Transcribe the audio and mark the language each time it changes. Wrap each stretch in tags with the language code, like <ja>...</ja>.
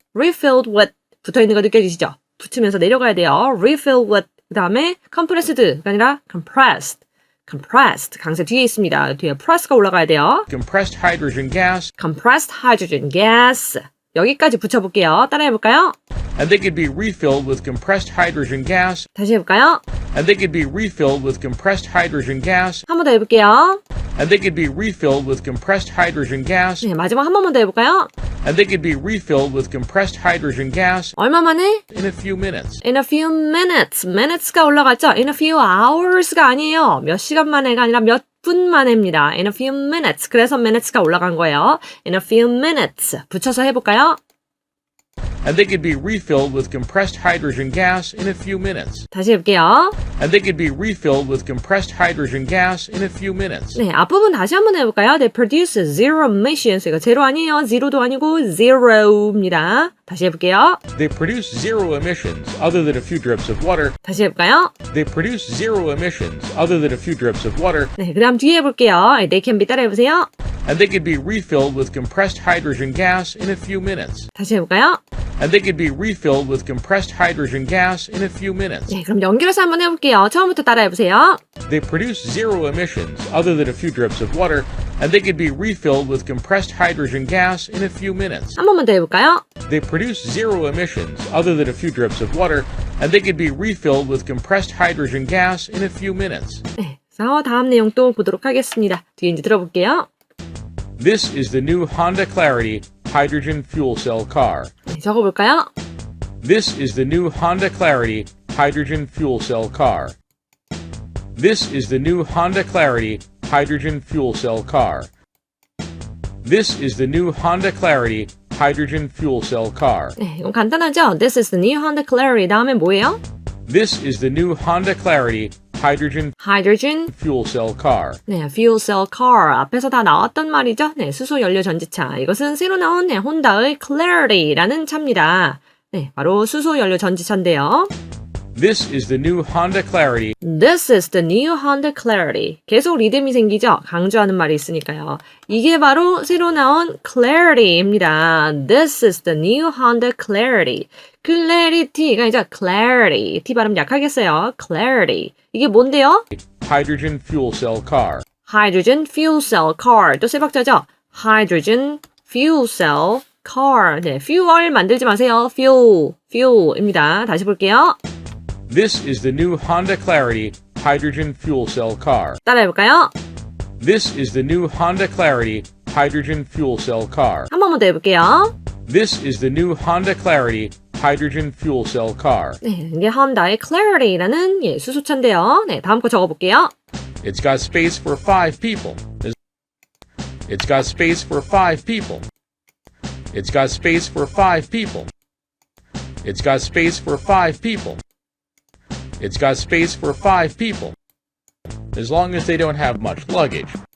<en>refilled with</en> <ko>붙어있는 거 느껴지시죠? 붙으면서 내려가야 돼요.</ko> <en>refilled with</en> <ko>그 다음에 compressed가 아니라 compressed 강세 뒤에 있습니다. 뒤에 press가 올라가야 돼요.</ko> <en>compressed hydrogen gas. compressed hydrogen gas</en> <ko>여기까지 붙여볼게요. 따라해볼까요?</ko> <en>And they could be refilled with compressed hydrogen gas.</en> <ko>다시 해볼까요?</ko> <en>And they could be refilled with compressed hydrogen gas.</en> <ko>한 번 더 해볼게요.</ko> <en>And they could be refilled with compressed hydrogen gas.</en> <ko>네, 마지막 한 번만 더 해볼까요?</ko> <en>And they could be refilled with compressed hydrogen gas</en> <ko>얼마 만에?</ko> <en>in a few minutes. In a few minutes.</en> <ko>minutes가 올라갔죠?</ko> <en>In a few hours가</en> <ko>아니에요. 몇 시간 만에가 아니라 몇 분 만에입니다.</ko> <en>In a few minutes.</en> <ko>그래서 minutes가 올라간 거예요.</ko> <en>In a few minutes.</en> <ko>붙여서 해볼까요?</ko> <en>And they could be refilled with compressed hydrogen gas in a few minutes.</en> <ko>다시 해볼게요.</ko> <en>And they could be refilled with compressed hydrogen gas in a few minutes.</en> <ko>네, 앞부분 다시 한번 해볼까요?</ko> <en>They produce zero emissions.</en> <ko>이거 제로 아니에요. zero도 아니고 zero입니다. 다시 해볼게요.</ko> <en>They produce zero emissions other than a few drips of water.</en> <ko>다시 해볼까요?</ko> <en>They produce zero emissions other than a few drips of water.</en> <ko>네, 그 다음 뒤에 해볼게요.</ko> <en>They can be</en> <ko>따라해보세요.</ko> <en>And they could be refilled with compressed hydrogen gas in a few minutes.</en> <ko>다시 해볼까요?</ko> <en>And they could be refilled with compressed hydrogen gas in a few minutes.</en> <ko>네, 그럼 연결해서 한번 해볼게요. 처음부터 따라해보세요.</ko> <en>They produce zero emissions other than a few drips of water. And they could be refilled with compressed hydrogen gas in a few minutes.</en> <ko>한 번만 더 해볼까요?</ko> <en>They produce zero emissions other than a few drips of water. And they could be refilled with compressed hydrogen gas in a few minutes.</en> <ko>네, 그래서 다음 내용 또 보도록 하겠습니다. 뒤에 이제 들어볼게요.</ko> <en>This is the new Honda Clarity hydrogen fuel cell car.</en> <ko>네, 적어볼까요?</ko> <en>This is the new Honda Clarity hydrogen fuel cell car. This is the new Honda Clarity hydrogen fuel cell car. This is the new Honda Clarity hydrogen fuel cell car.</en> <ko>네, 이건 간단하죠?</ko> <en>This is the new Honda Clarity.</en> <ko>다음에 뭐예요?</ko> <en>This is the new Honda Clarity hydrogen Hydrogen. fuel cell car. 네, fuel cell car.</en> <ko>앞에서 다 나왔던 말이죠? 네, 수소 연료 전지차. 이것은 새로 나온 네, 혼다의 Clarity라는 차입니다. 네, 바로 수소 연료 전지차인데요.</ko> <en>This is the new Honda Clarity. This is the new Honda Clarity.</en> <ko>계속 리듬이 생기죠? 강조하는 말이 있으니까요. 이게 바로 새로 나온 Clarity입니다.</ko> <en>This is the new Honda Clarity.</en> <ko>Clarity가 아니죠? Clarity. T 발음 약하겠어요. Clarity. 이게 뭔데요?</ko> <en>Hydrogen fuel cell car. Hydrogen fuel cell car.</en> <ko>또 세 박자죠?</ko> <en>Hydrogen fuel cell car.</en> <ko>네, fuel 만들지 마세요. fuel입니다. 다시 볼게요.</ko> <en>This is the new Honda Clarity hydrogen fuel cell car.</en> <ko>따라해볼까요?</ko> <en>This is the new Honda Clarity hydrogen fuel cell car.</en> <ko>한 번만 더 해볼게요.</ko> <en>This is the new Honda Clarity hydrogen fuel cell car.</en> <ko>네, 이게 혼다의 Clarity라는 예, 수소차인데요. 네, 다음 거 적어볼게요.</ko> <en>It's got space for 5 people. It's got space for 5 people. It's got space for 5 people. It's got space for 5 people. It's got space for 5 people. As long as they don't have much luggage.</en>